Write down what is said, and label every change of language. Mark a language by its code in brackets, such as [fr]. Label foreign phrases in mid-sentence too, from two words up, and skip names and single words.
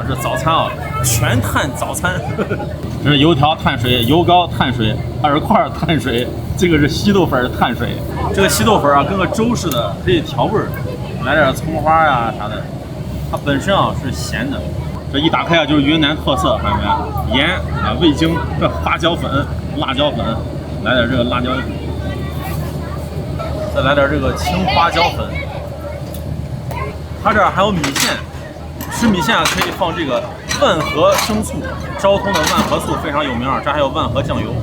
[zh] 这早餐啊，全碳早餐。这是油条碳水，油糕碳水，耳块碳水，这个是稀豆粉碳水。这个稀豆粉啊，跟个粥似的，可以調味兒，來點蔥花呀啥的。它本身啊是鹹的。這一打開啊，就是雲南特色，看見沒？鹽啊，味精，這花椒粉、辣椒粉，來點這個辣椒粉，再來點這個青花椒粉。它這兒還有米線，吃米線啊可以放這個萬和生醋，昭通的萬和醋非常有名啊，這還有萬和醬油。